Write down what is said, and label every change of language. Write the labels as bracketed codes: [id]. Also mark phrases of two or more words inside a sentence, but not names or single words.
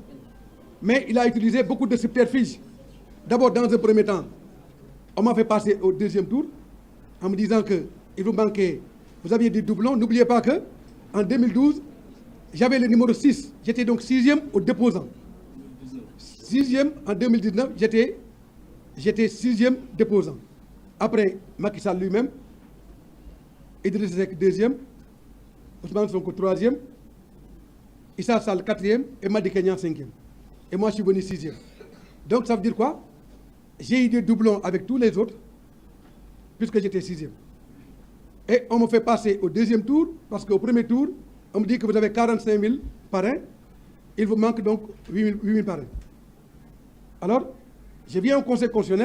[fr] Mais il a utilisé beaucoup de subterfuges. D'abord, dans un premier temps, on m'a fait passer au deuxième tour en me disant qu'il vous manquait, vous aviez des doublons. N'oubliez pas qu'en 2012, j'avais le numéro 6. J'étais donc 6e au déposant. 6e en 2019, j'étais 6e déposant. Après, Macky Sall lui-même, Idrissa Seck 2e, Ousmane Sonko 3e, Issa Sall 4e et Madické Niang 5e. Et moi, je suis venu 6e. Donc, ça veut dire quoi? J'ai eu des doublons avec tous les autres, puisque j'étais 6e. Et on me fait passer au deuxième tour, parce qu'au premier tour, on me dit que vous avez 45 000 parrains. Il vous manque donc 8 000 parrains. Alors, je viens au Conseil constitutionnel.